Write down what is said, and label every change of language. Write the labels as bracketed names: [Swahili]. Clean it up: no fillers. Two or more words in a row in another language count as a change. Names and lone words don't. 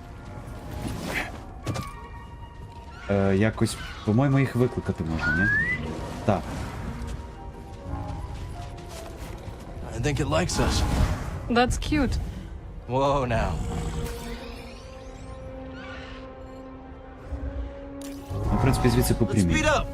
[Ukrainian] Якось, по-моєму, їх викликати можна, ні? Так. [English] I think it likes us. That's cute. Whoa now. [Ukrainian] Ну, в принципі, звідси по [English] Let's [Ukrainian] прямій. [English] speed up.